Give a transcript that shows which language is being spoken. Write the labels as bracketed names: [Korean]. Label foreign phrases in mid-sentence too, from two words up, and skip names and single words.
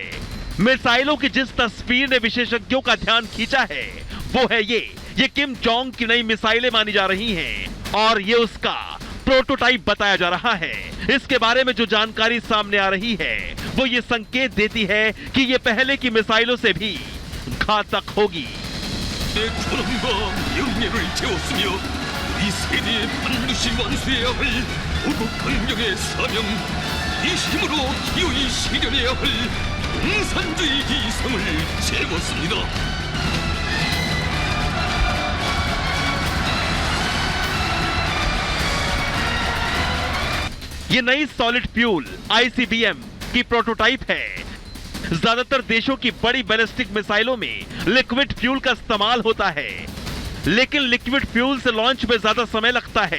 [Hindi] मिसाइलों की जिस तस्वीर ने विशेषज्ञों का ध्यान खींचा है वो है ये किम जोंग की नई मिसाइलें मानी जा रही हैं और ये उसका प्रोटोटाइप बताया जा रहा है। इसके बारे में जो जानकारी सामने आ रही है वो ये संकेत देती है कि ये पहले की मिसाइलों से भी घातक होगी। [Korean] 이 세대에 반드시 완수해야 할 도국 강령의 사명, 이 힘으로 기어이 실현해야 할 공산주의 이상을 세웠습니다. [Hindi] ये नई [English] solid fuel [Hindi] ICBM की प्रोटोटाइप है। ज्यादातर देशों की बड़ी बैलिस्टिक मिसाइलों में [English] liquid fuel [Hindi] का इस्तेमाल होता है, लेकिन [English] liquid fuel [Hindi] से लॉन्च में ज्यादा समय लगता है।